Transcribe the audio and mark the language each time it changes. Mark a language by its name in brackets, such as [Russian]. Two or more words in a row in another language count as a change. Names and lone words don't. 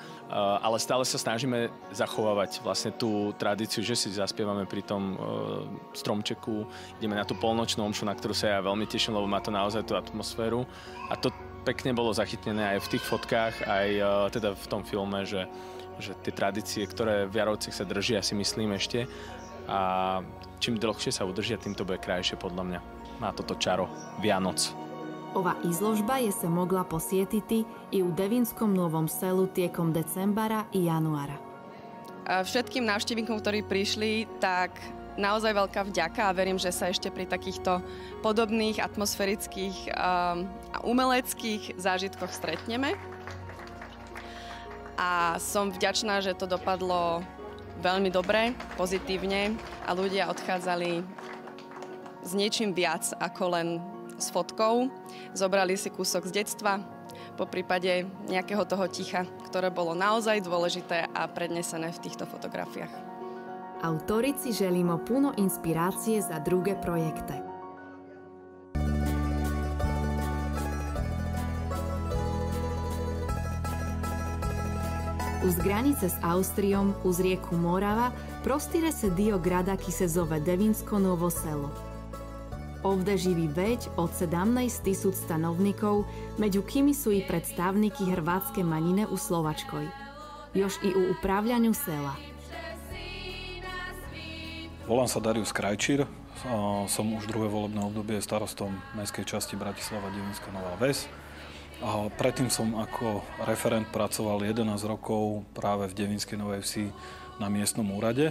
[Slovak] Ale stále sa snažíme zachovávať vlastne tú tradíciu, že si zaspievame pri tom stromčeku, ideme na tú polnočnú omšu, na ktorú sa ja veľmi teším, lebo má to naozaj tú atmosféru. A to pekne bolo zachytené aj v tých fotkách, aj teda v tom filme, že tie tradície, ktoré v Jarovciach sa držia, si myslím ešte. A čím dlhšie sa udržia, tým to bude krajšie podľa mňa. Má toto čaro Vianoc. [Croatian] Ova izložba je se mogla posjetiti i u Devinskom Novom Selu tijekom decembara i januara. [Slovak] Všetkým návštevníkom, ktorí prišli, tak naozaj veľká vďaka a verím, že sa ešte pri takýchto podobných atmosférických a umeleckých zážitkoch stretneme. A som vďačná, že to dopadlo veľmi dobre, pozitívne a ľudia odchádzali s niečím viac ako len s fotkou. Zobrali si kúsok z detstva, po prípade nejakého toho ticha, ktoré bolo naozaj dôležité a prednesené v týchto fotografiách. [Croatian] Autorici želimo puno inspiracije za druge projekte. Uz granice s Austrijom, uz rijeku Morava, prostire se dio grada ki se zove Devinsko Novo Selo. Ovde živi već od 17.000 stanovnikov, među kimi su i predstavniki hrvatske manjine u Slovačkoj. Još i u upravljanju sela. [Slovak] Volám sa Darius Krajčír, som už druhé volebné obdobie starostom mestskej časti Bratislava Devinská Nová Ves. A predtým som ako referent pracoval 11 rokov práve v Devinskej Novej Vsi na miestnom úrade.